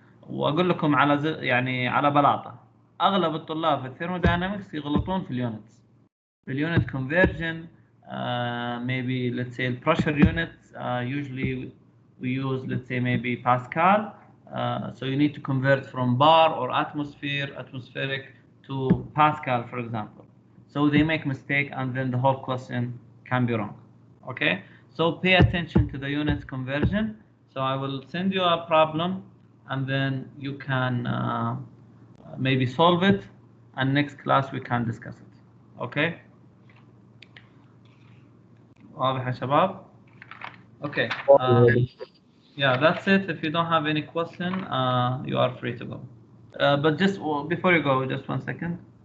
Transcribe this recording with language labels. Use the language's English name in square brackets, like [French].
[Arabic] واقول لكم على يعني على بلاطه، اغلب الطلاب في الثيرموداينامكس يغلطون في اليونتس، في اليونت conversion. [English] Maybe let's say pressure units, usually we use, let's say, maybe Pascal. So you need to convert from bar or atmospheric to Pascal, for example. So they make mistake and then the whole question can be wrong. Okay, so pay attention to the units conversion. So I will send you a problem and then you can maybe solve it, and next class we can discuss it. [Arabic] Okay, واضح يا شباب؟ Okay. [English] Yeah, that's it. If you don't have any question, you are free to go. But just before you go, just 1 second.